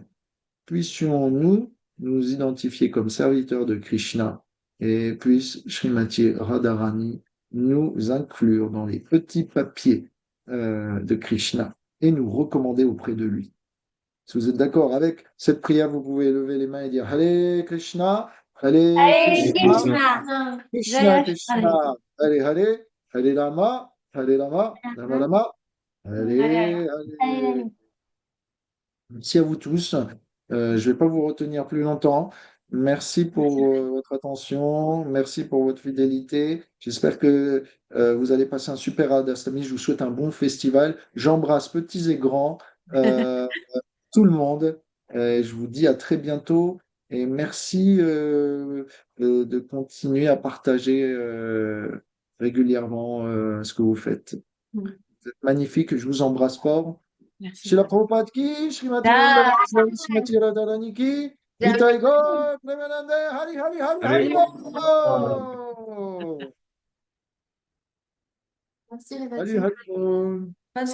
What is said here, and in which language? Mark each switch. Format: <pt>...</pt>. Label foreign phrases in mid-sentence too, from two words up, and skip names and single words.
<fr>Puissions-nous nous identifier comme serviteurs de Krishna et puisse Srimati Radharani nous inclure dans les petits papiers de Krishna et nous recommander auprès de lui. Si vous êtes d'accord avec cette prière, vous pouvez lever les mains et dire Hare Krishna, Hare Hare Krishna, Krishna, Krishna Jaya Krishna, Hare, Hare Hare, Hare Rama, Hare Rama, Rama Rama, Hare Hare. Hare. Merci à vous tous. Je ne vais pas vous retenir plus longtemps. Merci pour votre attention. Merci pour votre fidélité. J'espère que vous allez passer un super Radhastami. Je vous souhaite un bon festival. J'embrasse petits et grands, tout le monde. Je vous dis à très bientôt et merci de continuer à partager régulièrement ce que vous faites. Vous êtes magnifiques. Je vous embrasse fort. Merci.</fr> <hi>Srila Prabhupada ki, Srimati Jai. Srimati Radharani ki, Nitai Gaur, Premanande, हरि हरि हरि हरि बोल.</hi> <fr>Merci,</fr> <hi>हरि हरि बोल.</hi> <fr>Bonne</fr>